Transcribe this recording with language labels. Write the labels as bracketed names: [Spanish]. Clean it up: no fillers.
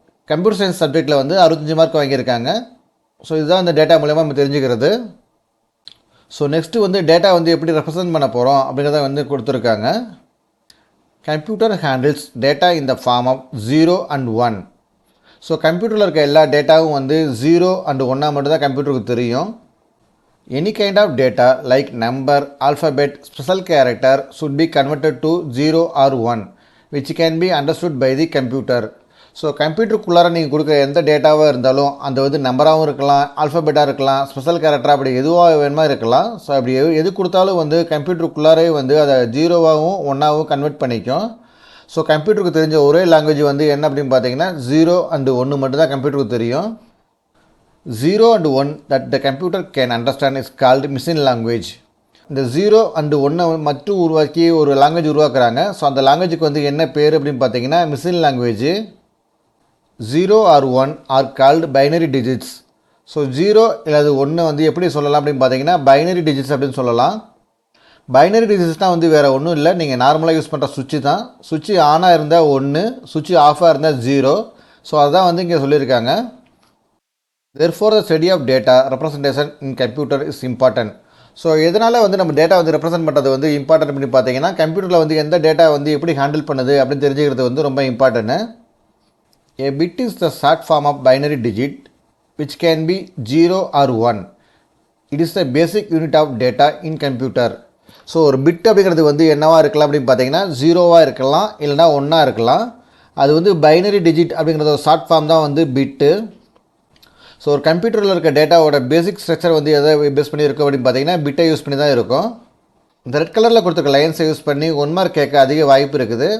[Tamil] Computer science சப்ஜெக்டில் வந்து 65 mark வாங்கியிருக்காங்க. ஸோ இதுதான் இந்த டேட்டா மூலமாக நம்ம தெரிஞ்சுக்கிறது. ஸோ நெக்ஸ்ட்டு வந்து டேட்டா வந்து எப்படி ரெப்ரசன்ட் பண்ண போகிறோம் அப்படிங்கிறத வந்து கொடுத்துருக்காங்க. [English] Computer handles data in the form of 0 and 1. [Tamil] So கம்ப்யூட்டரில் இருக்க எல்லா டேட்டாவும் வந்து 0 and 1 மட்டும் தான் கம்ப்யூட்டருக்கு தெரியும். Any kind of data like number, alphabet, special character [English] should be converted to 0 or 1 which can be understood by the computer. [Tamil] So கம்ப்யூட்டருக்குள்ளார நீங்கள் கொடுக்குற எந்த டேட்டாவாக இருந்தாலும் அந்த வந்து நம்பராகவும் இருக்கலாம், ஆல்ஃபபெட்டாக இருக்கலாம், ஸ்பெஷல் கேரக்டராக அப்படி எதுவாக வேணுமா இருக்கலாம். ஸோ அப்படி எது கொடுத்தாலும் வந்து கம்ப்யூட்டருக்குள்ளாரே வந்து அதை 0வாகவும் 1ஆகவும் கன்வெர்ட் பண்ணிக்கும். ஸோ கம்ப்யூட்டருக்கு தெரிஞ்ச ஒரே லாங்குவேஜ் வந்து என்ன அப்படின்னு பார்த்தீங்கன்னா 0 and 1 மட்டும் தான் கம்ப்யூட்டருக்கு தெரியும். [English] 0 and 1 that the computer can understand is called machine language. [Tamil] இந்த 0 and 1 மட்டும் உருவாக்கி ஒரு லாங்குவேஜ் உருவாக்குறாங்க. ஸோ அந்த லாங்குவேஜுக்கு வந்து என்ன பேர் அப்படின்னு பார்த்தீங்கன்னா machine language. [English] 0 or 1 are called binary digits. [Tamil] So 0 இல்லை 1 வந்து எப்படி சொல்லலாம் அப்படின்னு பார்த்தீங்கன்னா பைனரி டிஜிட்ஸ் அப்படின்னு சொல்லலாம். பைனரி டிஜிட்ஸ்னால் வந்து வேறு ஒன்றும் இல்லை, நீங்கள் நார்மலாக யூஸ் பண்ணுற சுவிட்சு தான். சுவிட்சு ஆனாக இருந்தால் 1, சுவிட்சு ஆஃபாக இருந்தால் 0. ஸோ அதுதான் வந்து இங்கே சொல்லியிருக்காங்க. [English] therefore the study of data representation in computer is important. [Tamil] So எதனால் வந்து நம்ம டேட்டா வந்து ரெப்ரசென்ட் பண்ணுறது வந்து இம்பார்ட்டன்ட் அப்படின்னு பார்த்தீங்கன்னா கம்ப்யூட்டரில் வந்து எந்த டேட்டா வந்து எப்படி ஹேண்டில் பண்ணுது அப்படின்னு தெரிஞ்சுக்கிறது வந்து ரொம்ப important. [English] A bit is the short form of binary digit which can be 0 or 1. It is the basic unit of data in computer. [Tamil] So ஒரு பிட் அப்படிங்கிறது வந்து என்னவாக இருக்கலாம் அப்படின்னு பார்த்தீங்கன்னா 0வாக இருக்கலாம், இல்லைனா 1ஆக இருக்கலாம். அது வந்து பைனரி டிஜிட் அப்படிங்கிறது ஒரு ஷார்ட் ஃபார்ம் தான் வந்து பிட்டு. ஸோ ஒரு கம்ப்யூட்டரில் இருக்க டேட்டாவோட பேசிக் ஸ்ட்ரக்சர் வந்து எதை பேஸ் பண்ணி இருக்கும் அப்படின்னு பார்த்தீங்கன்னா பிட்டை யூஸ் பண்ணி தான் இருக்கும். இந்த ரெட் கலரில் கொடுத்துருக்க லைன்ஸை யூஸ் பண்ணி 1 மார்க் கேட்க அதிக வாய்ப்பு இருக்குது.